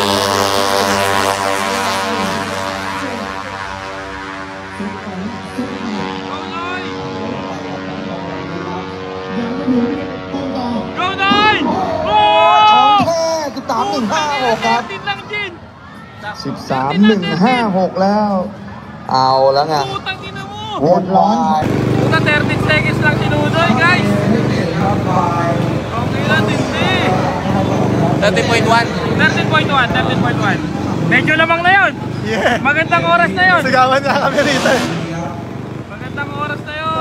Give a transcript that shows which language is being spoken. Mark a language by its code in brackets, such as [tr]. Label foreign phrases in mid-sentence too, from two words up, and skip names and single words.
[en] Go, Noy! [th] ของแท้13-156ครับ [tl] Tin lang, Jin! [th] 13-156แล้วเอาแล้วไง [tl] Putang ina mo! [th] วนร้อน [tl] Puta, 30 seconds lang si Nonoy, guys! Okay na, tindi! 13.1. Medyo lamang na yun! [en] Yeah. [tl] Magandang oras na yun! Sigawan na kami rito. Magandang oras na yun!